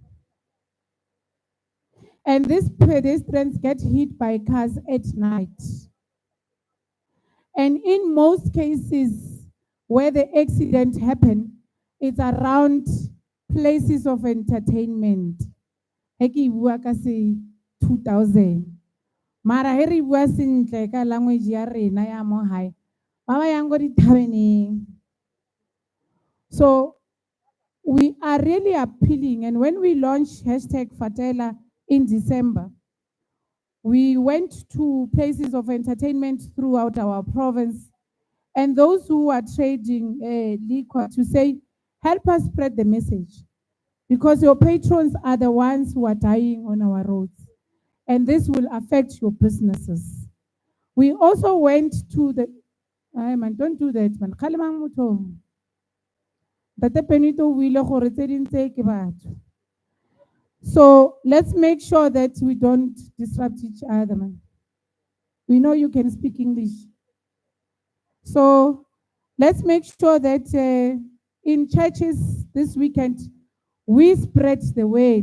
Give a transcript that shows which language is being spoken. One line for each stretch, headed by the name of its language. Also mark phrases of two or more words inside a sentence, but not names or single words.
English: And these pedestrians get hit by cars at night. And in most cases where the accident happened, it's around places of entertainment.
Tswana: Heki bua ka se 2000. Mara he re bua sentle ka language ya rena ya mo hae. Ba ba yang go dithabeneng.
English: So we are really appealing, and when we launched #Fatela in December, we went to places of entertainment throughout our province, and those who are trading liquor to say, help us spread the message, because your patrons are the ones who are dying on our roads, and this will affect your businesses. We also went to the, man, don't do that, man.
Tswana: Kgalemang motho. Tate Penito o ile gore tse ding tse ke batho.
English: So let's make sure that we don't disrupt each other, man. We know you can speak English. So let's make sure that in churches this weekend, we spread the word.